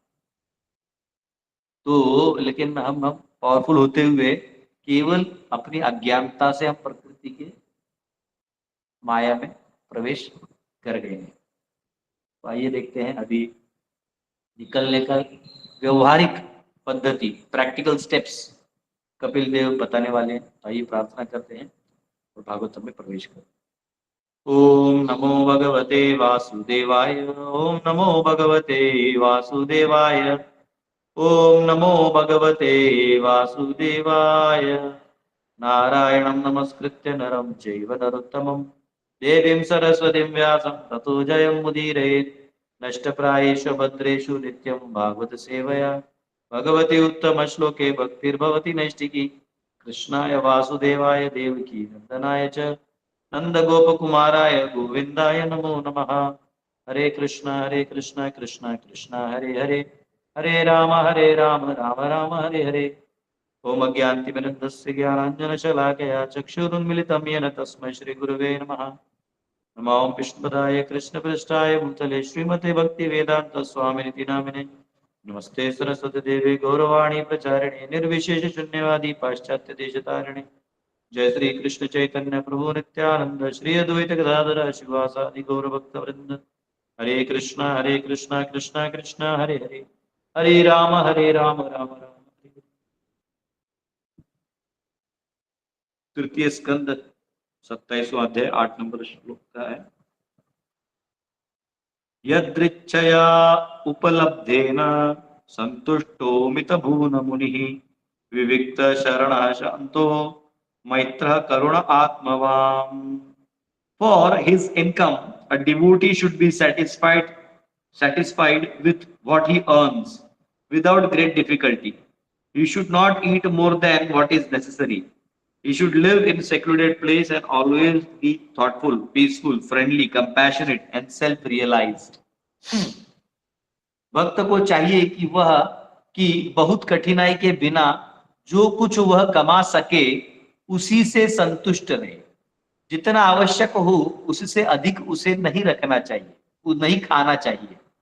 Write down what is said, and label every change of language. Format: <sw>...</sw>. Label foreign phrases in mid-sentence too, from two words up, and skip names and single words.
<hi>तो लेकिन हम पावरफुल होते हुए केवल अपनी अज्ञानता से हम प्रकृति के माया में प्रवेश कर गए हैं। तो आइए देखते हैं अभी निकलने का व्यवहारिक पद्धति,</hi> <en>practical steps</en> <hi>कपिल देव बताने वाले हैं। आइए प्रार्थना करते हैं और भागवतम में प्रवेश करते हैं।</hi> <sa>ओम नमो भगवते वासुदेवाय, ओम नमो भगवते वासुदेवाय, ओम नमो भगवते वासुदेवाय। नारायणं नमस्कृत्य नरं चैव नरोत्तमं देवीं सरस्वतीं व्यासं ततो जयमुदीरयेत्। नष्टप्रायेषु भद्रेषु नित्यं भागवत सेवया भगवती उत्तम श्लोके भक्तिर्भवति नैष्टिकी। कृष्णाय वासुदेवाय देवकी नंदनाय च नंदगोपकुमाराय गोविंदाय नमो नमः। हरे कृष्णा कृष्णा कृष्णा हरे हरे, हरे राम राम राम हरे हरे। ओम अज्ञानतिमिरन्दस्य ज्ञानाञ्जनशलाकया चक्षुरुन्मिलितं येन तस्मै श्रीगुरुवे नमः। नमो विष्णुपदाय कृष्णपृष्ठाय भूतले श्रीमते भक्तिवेदान्तस्वामिनिति नामिने। नमस्ते सरस्वती देवी गौरवाणी प्रचारिणे निर्विशेष शून्यवादी पाश्चात्य देशतारिणे। जय श्री कृष्ण चैतन्य प्रभु नित्यानंद श्री अद्वैत गदाधर शिवासादि गौरभक्तवृंद। हरे कृष्णा कृष्णा कृष्णा हरे हरे, हरे राम राम राम हरे।</sa> <hi>तृतीय स्कंद 27वां अध्याय 8 नंबर श्लोक का है।</hi> <sa>यदृच्छया उपलब्धेन संतुष्टो मितभून मुनिः विविक्त शरणः शांतो मैत्रः करुण आत्मवान्।</sa> <en>For his income, a devotee should be satisfied with what he earns without great difficulty. He should not eat more than what is necessary. He should live in a secluded place and always be thoughtful, peaceful, friendly, compassionate, and self-realized.</en> <hi>भक्त को चाहिए कि बहुत कठिनाई के बिना जो कुछ वह कमा सके उसी से संतुष्ट रहे। जितना आवश्यक हो उससे अधिक उसे नहीं रखना चाहिए, वो नहीं खाना चाहिए।</hi>